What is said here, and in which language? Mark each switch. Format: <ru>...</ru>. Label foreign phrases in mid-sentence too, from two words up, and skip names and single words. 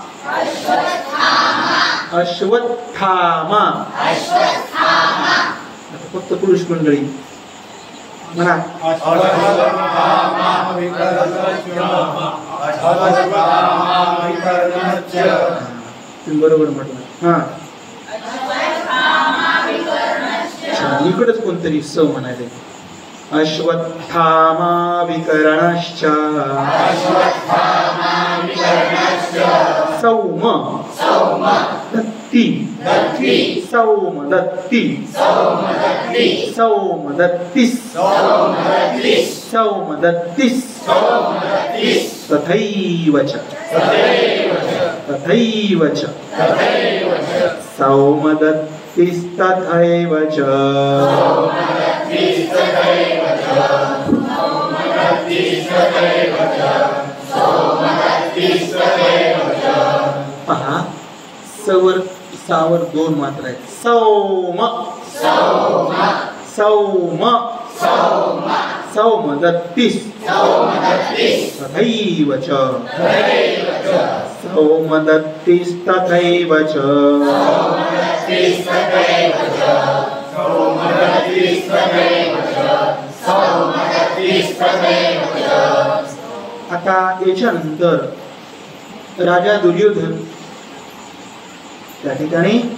<mr>फक्त पुरुष मंडळी म्हणा तुम्ही बरोबर म्हटलं हा इकडच कोणतरी स म्हणाले</mr> <sa>अश्वत्थामा विकर्णश्च सौमदत्ति तथैव च सौमदत्तिस्तथैव च</sa> <mr>पहा सवर सावर दोन मात्रा आहेत</mr> <sa>सौमदत्तिस् तथैव च सौमदत्तिस्तथैव च</sa> <mr>आता याच्यानंतर राजा दुर्योधन त्या ठिकाणी</mr>